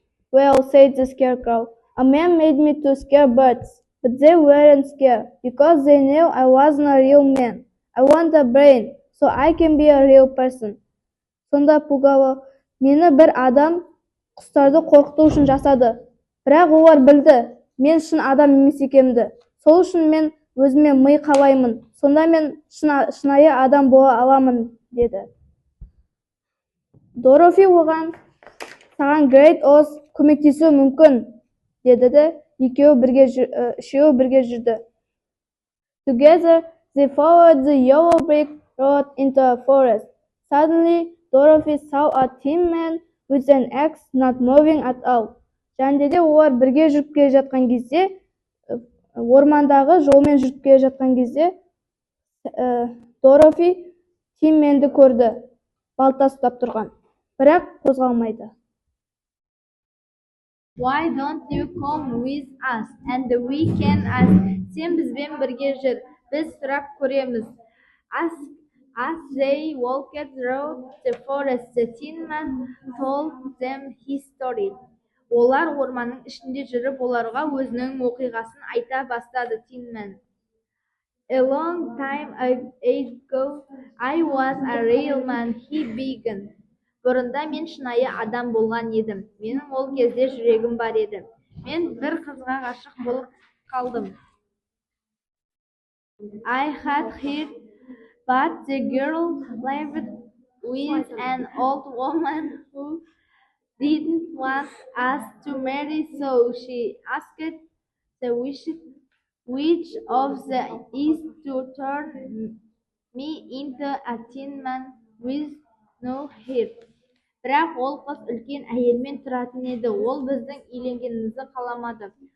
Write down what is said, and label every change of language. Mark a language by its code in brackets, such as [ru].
[en] "Well," said the scarecrow, "a man made me to scare birds, but they weren't scared because they knew I wasn't a real man. I want a brain, so I can be a real person." [kk] Сонда Пугало, "Мені бір адам құстарды қорқыту үшін жасады, бірақ олар білді, мен шын адам емес екенімді. Сол үшін мен өзіме ми қалаймын, сонда мен шынайы адам бола аламын" деді. Дорофи оған, "Саған Great Oz көмектесуі мүмкін" деді де үшеуі бірге жүрді. [en] Together they followed the yellow brick rode into a forest. Suddenly, Dorothy saw a tin man with an axe not moving at all. [kk] Және де олар бірге жүріп келе жатқан кезде, ормандағы жолмен жүріп келе жатқан кезде, Дорофи Тин Менді көрді, балта ұстап тұрған, бірақ қозғалмайды. [en] Why don't you come with us and we can ask? [kk] Сен бізбен бірге жүр, біз сұрақ көреміз. [en] As they walked through the forest, the tin man told them his story. [kk] Олар орманның ішінде жүріп, оларға өзінің оқиғасын айта бастады Tin Man. [en] A long time ago, I was a real man, he began. [kk] Бұрында мен шынайы адам болған едім. Менің ол кезде жүрегім бар еді. Мен бір қызға ғашық болып қалдым. [en] I had heard, but the girl lived with an old woman who didn't want us to marry, so she asked the witch of the east to turn me into a tin man with no hair. [kk] Бірақ ол қыз үлкен әйелмен тұратын еді. Ол біздің үйленгенімізді қаламады.